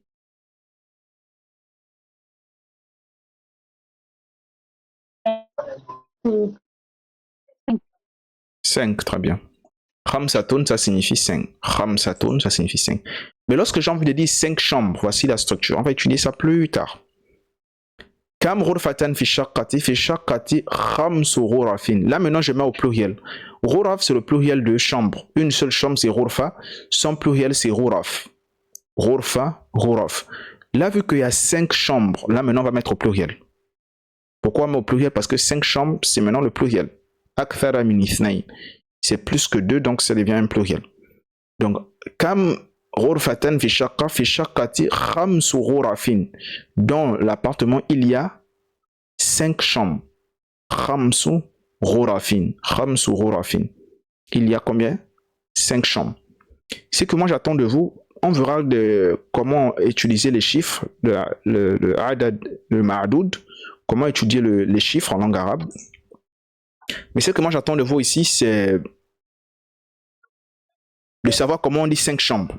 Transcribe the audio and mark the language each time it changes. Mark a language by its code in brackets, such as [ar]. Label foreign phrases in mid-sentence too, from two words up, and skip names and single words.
[fr] 5, très bien. Khamsatun, ça signifie 5. Khamsatun, ça signifie 5. Mais lorsque j'ai envie de dire 5 chambres, voici la structure. On va étudier ça plus tard. [ar] كم غرفة في شقتي خمس غرف. [fr] Là maintenant je mets au pluriel. Ghuraf, c'est le pluriel de chambre. Une seule chambre, c'est ghurfa. Son pluriel, c'est ghuraf. [ar] غرفة، غرف. [fr] Là, vu qu'il y a 5 chambres, là, maintenant, on va mettre au pluriel. Pourquoi on met au pluriel? Parce que 5 chambres, c'est maintenant le pluriel. [ar] أكثر من اثنين. [fr] C'est plus que 2, donc ça devient un pluriel. Donc, [ar] كم غرفة في شقتي خمس غرف. [fr] Dans l'appartement, il y a 5 chambres. [ar] خمس غرف. خمس غرف. [fr] Il y a combien? 5 chambres. C'est que moi j'attends de vous, on verra comment utiliser les chiffres, le adad, le ma'adoud, comment étudier les chiffres en langue arabe. Mais ce que moi j'attends de vous ici, c'est de savoir comment on dit 5 chambres.